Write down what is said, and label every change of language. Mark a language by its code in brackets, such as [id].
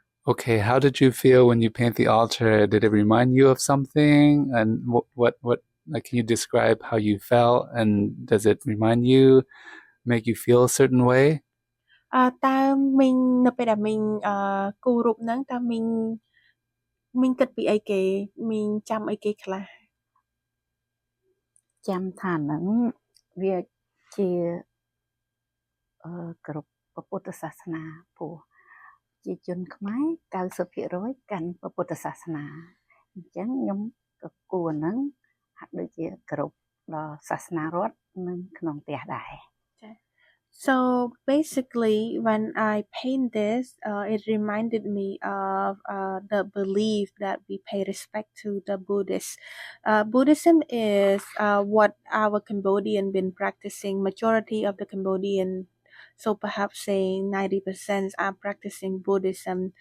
[en] Okay, how did you feel when you paint the altar? Did it remind you of something? And what like, can you describe how you felt? And does it remind you, make you feel a certain way? [km] តើមីងនៅពេលដែលមីងគូររូបហ្នឹងតើមីងគិតពីអីគេមីងចាំអីគេខ្លះ ចាំថាហ្នឹងវាជាគ្រប់ពុទ្ធសាសនាព្រោះជាជនខ្មែរ 90% កាន់ពុទ្ធសាសនាអញ្ចឹងខ្ញុំក៏គួរហ្នឹងហាក់ដូចជាគ្រប់ដល់សាសនារដ្ឋនិងក្នុងផ្ទះដែរ [en] So basically when I paint this it reminded me of the belief that we pay respect to the Buddhists. Buddhism is what our Cambodian been practicing. Majority of the Cambodian, so perhaps saying 90% are practicing Buddhism.